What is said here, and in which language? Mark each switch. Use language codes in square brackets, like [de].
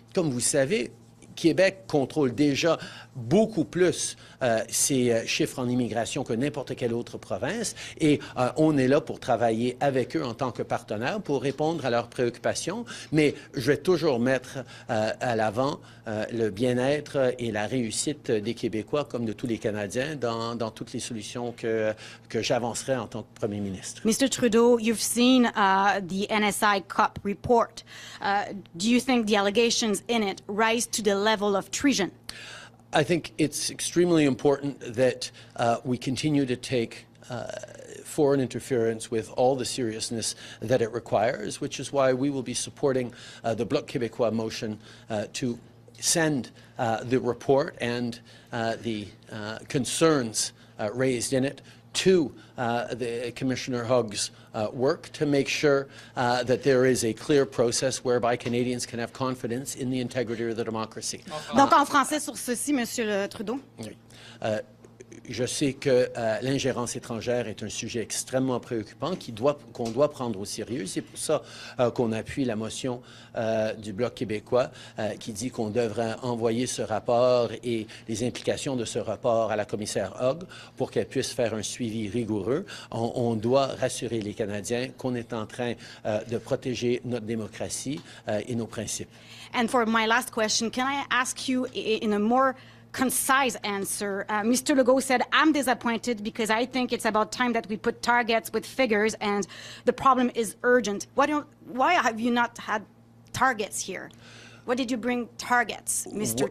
[fr] Comme vous savez, Québec contrôle déjà beaucoup plus ces chiffres en immigration que n'importe quelle autre province et on est là pour travailler avec eux en tant que partenaire pour répondre à leurs préoccupations, mais je vais toujours mettre à l'avant le bien-être et la réussite des Québécois comme de tous les Canadiens dans toutes les solutions que j'avancerai en tant que Premier ministre. [en] Mr. Trudeau, you've seen the NSI COP report. Do you think the allegations in it rise to the level of treason? I think it's extremely important that we continue to take foreign interference with all the seriousness that it requires, which is why we will be supporting the Bloc Québécois motion to send the report and the concerns raised in it to the Commissioner Hugg's work to make sure that there is a clear process whereby Canadians can have confidence in the integrity of the democracy. [fr] Donc, en français sur ceci, Monsieur Trudeau? Oui. Je sais que l'ingérence étrangère est un sujet extrêmement préoccupant qu'on doit prendre au sérieux. C'est pour ça qu'on appuie la motion du Bloc québécois qui dit qu'on devrait envoyer ce rapport et les implications de ce rapport à la commissaire Hogg pour qu'elle puisse faire un suivi rigoureux. On doit rassurer les Canadiens qu'on est en train de protéger notre démocratie et nos principes. [en] And for my last question, can I ask you in a more concise answer? Mr. Legault said, I'm disappointed because I think it's about time that we put targets with figures and the problem is urgent. Why have you not had targets here? Why did you bring targets, Mr.